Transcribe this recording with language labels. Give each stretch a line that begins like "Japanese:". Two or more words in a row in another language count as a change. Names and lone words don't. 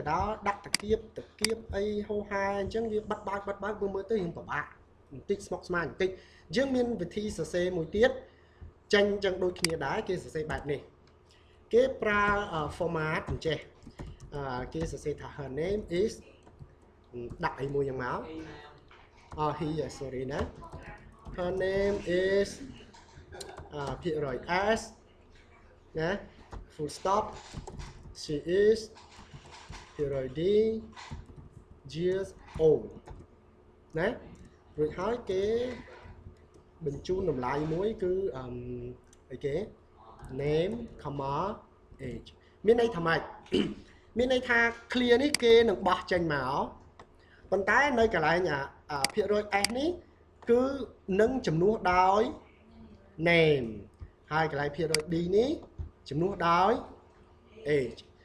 Khmer: ដោដាក់តាគៀបអីហូហាអញ្ចឹងវាបិទបើកមើលទៅយើងពិបាកបន្តិចស្មុគស្មាញបន្តិចយើងមានវិធីសរសេរមួយទៀតចាញ់ចឹង ដូចគ្នាដែរគេសរសេរបែបនេះគេប្រើ format អញ្ចេះគេសរសេរថា
English: her name is
Khmer: ដាក់អីមួយយ៉ាងមក he sorry ណា
English: her name is
Khmer: ភាគរយ s ណា
English: full stop she is
Khmer: ភាគរយ d
English: years old
Khmer: ណារួចហើយគេបញ្ជូនតម្លៃមួយគឺអីគេ
English: name comma age
Khmer: មានន័យថាម៉េចមានន័យថា clear នេះគេនឹងបោះចេញមកប៉ុន្តែនៅកន្លែងភាគរយ s នេះគឺនឹងជំនួសដោយ name ហើយកន្លែងភាគរយ d នេះជំនួសដោយ age